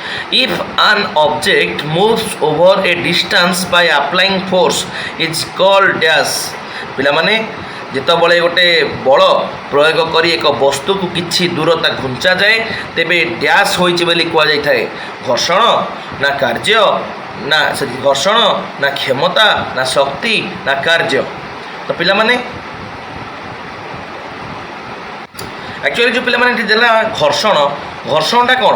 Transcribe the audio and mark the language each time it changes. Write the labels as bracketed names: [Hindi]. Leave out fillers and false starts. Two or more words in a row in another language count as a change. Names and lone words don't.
[English] If an object moves over a distance by applying force is called dash [Odia] ପିଲାମାନେ ଯେତେବେଳେ ଗୋଟେ ବଳ ପ୍ରୟୋଗ କରି ଏକ ବସ୍ତୁକୁ କିଛି ଦୂରତା ଘୁଞ୍ଚାଯାଏ ତେବେ ଡ୍ୟାସ୍ ହୋଇଛି ବୋଲି କୁହାଯାଇଥାଏ। ଘର୍ଷଣ ନା କାର୍ଯ୍ୟ ନା ଘର୍ଷଣ ନା କ୍ଷମତା ନା ଶକ୍ତି ନା କାର୍ଯ୍ୟ। ତ ପିଲାମାନେ ଆକ୍ଚୁଆଲି ଯେଉଁ ପିଲାମାନେ ଏଠି ଦେଲା ଘର୍ଷଣଟା କ'ଣ?